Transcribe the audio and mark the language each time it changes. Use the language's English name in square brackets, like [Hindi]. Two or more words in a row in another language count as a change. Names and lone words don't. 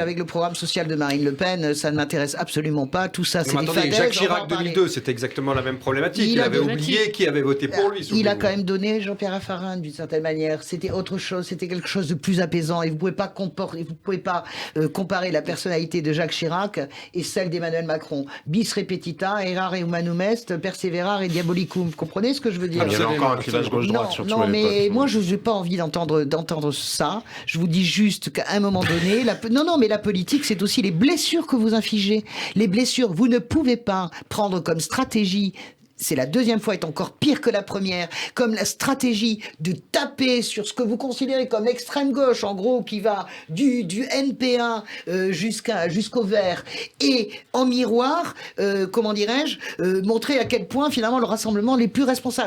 [French] Avec le programme social de Marine Le Pen, ça ne m'intéresse absolument pas. Tout ça, c'est des fadaises. Jacques Chirac 2002, c'était exactement la même problématique. Il avait oublié qui avait voté pour lui. Il a quand même donné Jean-Pierre Raffarin d'une certaine manière. C'était autre chose. C'était quelque chose de plus apaisant. Et vous pouvez pas comparer la personnalité de Jacques Chirac et celle d'Emmanuel Macron. [Latin] Bis repetita, errare humanum est, perseverare et diabolicum. [French] Vous comprenez ce que je veux dire? Il y avait encore un clivage gauche-droite sur tous les postes. Non, mais moi, je n'ai pas envie d'entendre ça. Je vous dis juste qu'à un moment donné, mais la politique, c'est aussi les blessures que vous infligez. Les blessures, vous ne pouvez pas prendre comme stratégie. C'est la deuxième fois, est encore pire que la première, comme la stratégie de taper sur ce que vous considérez comme l'extrême gauche, en gros, qui va du NPA jusqu'au vert, et en miroir, montrer à quel point finalement le rassemblement est les plus responsables.